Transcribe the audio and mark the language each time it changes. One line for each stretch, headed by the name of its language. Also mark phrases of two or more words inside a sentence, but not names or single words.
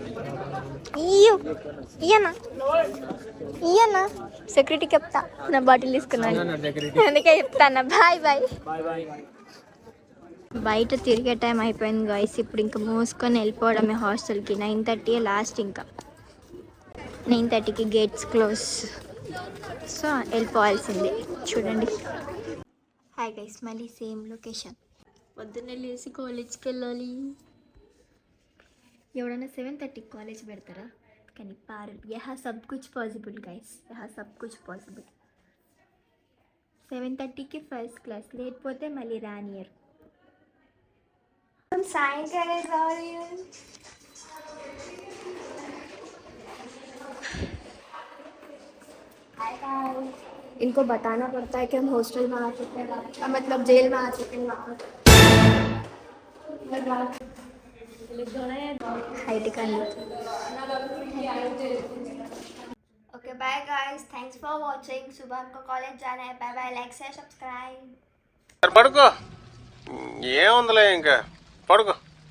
Telugu: ఇయ్యనా సెక్యూరిటీకి చెప్తా నా బాటిల్ తీసుకున్నాను అందుకే చెప్తాను
English: bye bye
Telugu: బయట తిరిగే టైం అయిపోయింది గాయస్ ఇప్పుడు ఇంకా మూసుకొని వెళ్ళిపోవడమే హాస్టల్కి 9:30 లాస్ట్ ఇంకా 9:30కి
English: gates close
Telugu: సో వెళ్ళిపోవాల్సిందే చూడండి
English: hi guys
Telugu: మళ్ళీ
English: same location
Telugu: పొద్దున్నే లేచి కాలేజ్కి వెళ్ళాలి ఎవడన్నా 7:30 కాలేజ్ పెడతారా కానీ పారు
Hindi: यहाँ सब कुछ पॉसिबल
Telugu: గైస్
Hindi: यहाँ सब कुछ पॉसिबल
Telugu: 7:30కి
English: first class
Telugu: లేకపోతే మళ్ళీ రానియర్
Marathi: सायंकाळी जाऊया
Hindi: इनको बताना पड़ता है कि हम हॉस्टल में आ चुके हैं मतलब जेल में आ चुके हैं
English: okay bye guys thanks for watching
Hindi: सुबह हमको कॉलेज जाना है
English: bye bye like share subscribe
Telugu: పడుకో ఏముందిలే ఇంకా పడుకో